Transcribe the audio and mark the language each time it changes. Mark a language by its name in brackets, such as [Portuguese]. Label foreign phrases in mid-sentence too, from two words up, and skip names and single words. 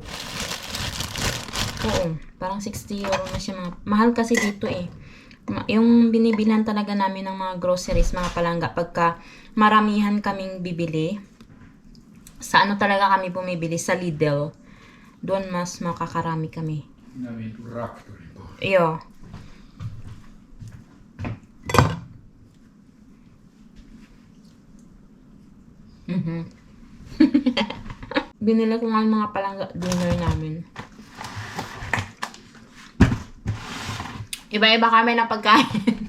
[Filipino] Oo. Parang 60 euro na siya. Mahal kasi dito eh. Yung binibilhan talaga namin ng mga groceries, mga palangga, pagka maramihan kaming bibili, sa ano talaga kami bumibili? Sa Lidl. Doon mas makakarami kami. [Finnish] Minä traktorin pois. [Filipino] Iyo. Binili ko nga yung mga palangga dinner namin. Iba-iba kami ng pagkain.